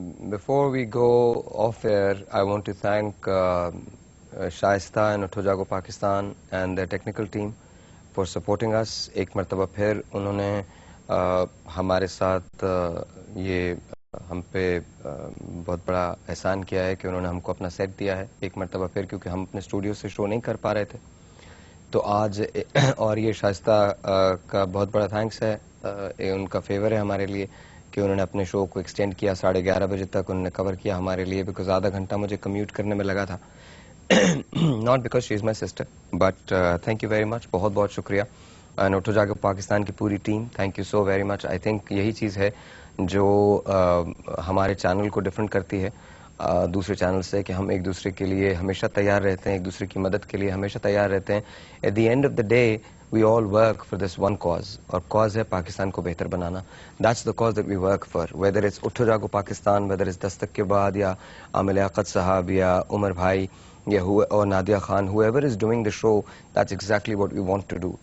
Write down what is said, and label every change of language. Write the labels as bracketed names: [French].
[English] Before we go off air, I want to thank Shaista and Utho Jago Pakistan and their technical team for supporting us. [Urdu] ایک مرتبہ پھر انہوں نے ہمارے ساتھ یہ ہم پہ بہت بڑا احسان کیا ہے کہ انہوں نے ہم کو اپنا سیٹ دیا ہے ایک مرتبہ پھر، کیونکہ ہم اپنے اسٹوڈیو سے شو نہیں کر پا رہے تھے. تو آج اور یہ شائستہ کا بہت بڑا تھینکس ہے، ان کا فیور ہے ہمارے لیے کہ انہوں نے اپنے شو کو ایکسٹینڈ کیا 11:30 بجے تک. انہوں نے کور کیا ہمارے لیے، بیکاز آدھا گھنٹہ مجھے کمیوٹ کرنے میں لگا تھا. [English] not because she is my sister, but thank you very much, [Urdu] بہت بہت شکریہ. اٹھو جاگو پاکستان کی پوری team, [English] Thank you so very much. I think [Urdu] یہی چیز ہے جو ہمارے چینل کو ڈفرینٹ کرتی ہے دوسرے چینل سے، کہ ہم ایک دوسرے کے لیے ہمیشہ تیار رہتے ہیں، ایک دوسرے کی مدد کے لیے ہمیشہ تیار رہتے ہیں. [English] at the end of the day we all work for this one cause, [Urdu] اور cause ہے پاکستان کو بہتر بنانا. [English] That's the cause that we work for, whether it's Utho Jago Pakistan, whether it's [Urdu] دستک کے بعد یا عامر لیاقت صاحب یا عمر بھائی یا اور Nadia Khan, [English] whoever is doing the show, that's exactly what we want to do.